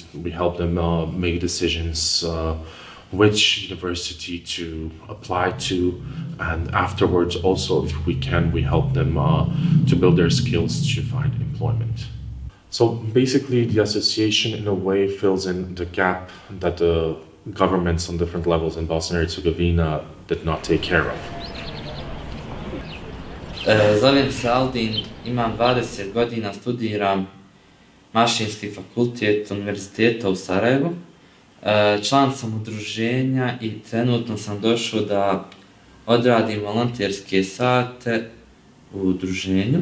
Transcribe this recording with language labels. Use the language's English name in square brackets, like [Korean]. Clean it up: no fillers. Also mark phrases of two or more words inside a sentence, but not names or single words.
[English] We help them make decisions, which university to apply to, and afterwards also, if we can, we help them to build their skills to find employment. So basically, the association in a way fills in the gap that the governments on different levels in Bosnia-Herzegovina did not take care of. [Bosnian] Zovem se Aldin, imam 20 godina, studiram mašinski fakultet univerziteta u Sarajevu. Član sam udruženja i trenutno sam došao da odradim volonterske sate u udruženju.